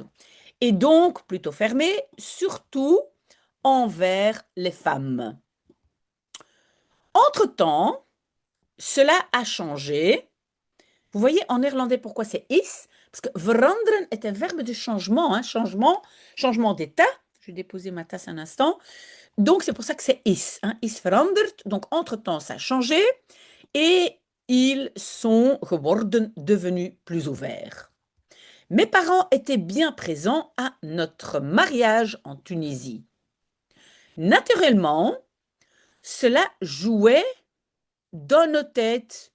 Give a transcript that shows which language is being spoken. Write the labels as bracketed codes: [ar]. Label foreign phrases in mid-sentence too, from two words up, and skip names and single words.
[fr] Et donc, plutôt fermé, surtout envers les femmes. Entre-temps, cela a changé. Vous voyez en néerlandais pourquoi c'est is? Parce que veranderen est un verbe de changement, hein, changement d'état. Je vais déposer ma tasse un instant. Donc c'est pour ça que c'est is. [nl] Hein, is veranderd. [fr] Donc entre-temps, ça a changé et ils sont geworden, devenus plus ouverts. Mes parents étaient bien présents à notre mariage en Tunisie. Naturellement, cela jouait dans nos têtes.